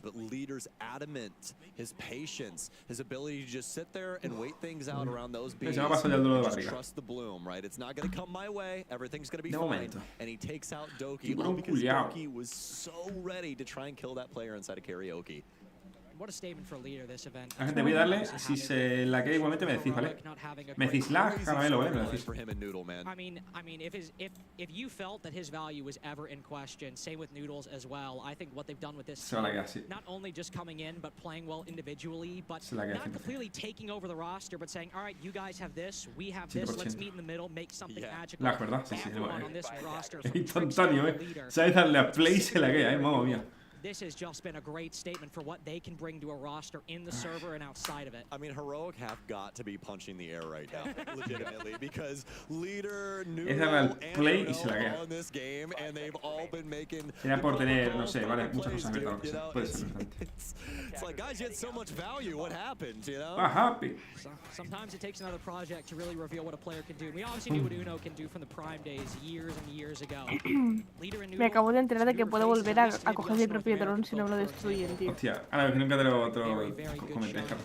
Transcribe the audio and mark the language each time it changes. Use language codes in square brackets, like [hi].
[en] But Leader's adamant, his patience, his ability to just sit there and wait things out around those bees, just trust the bloom, right? It's not going to come my way, everything's going to be fine, and he takes out Doki, all because Doki was so ready to try and kill that player inside of Karaoke. [es] La gente, voy a darle, si se la queda igualmente me decís, ¿vale? Me decís la caramelo, ¿vale? Me decís. [en] I mean, if you felt that his value was ever in question, same with Noodles as well. I think what they've done with this team, not only just coming in but playing well individually, but not completely taking over the roster, but saying, all right, you guys have this, we have this, let's meet in the middle, make something magical. [es] La verdad, sí, sí, instantáneo, sabes darle a play y se la queda, mamma mía. [en] This has just been a great statement for what they can bring to a roster in the server and outside of it. I mean, Heroic have got to be punching the air right now, legitimately, because Leader, Noodle, and Uno on this game, and they've all been making. [es] Era por tener, no sé, vale, muchas cosas abiertas, puede ser bastante. [en] It's like, guys, you had so much value. What happened, you know? Happy. Sometimes it takes another project to really reveal what a player can do. We obviously knew what Uno can do from the Prime days years and years ago. [es] Me acabo de enterar de que puedo volver a coger mi propio dron si no me lo destruyen, tío. Hostia, ahora que nunca te lo comenté.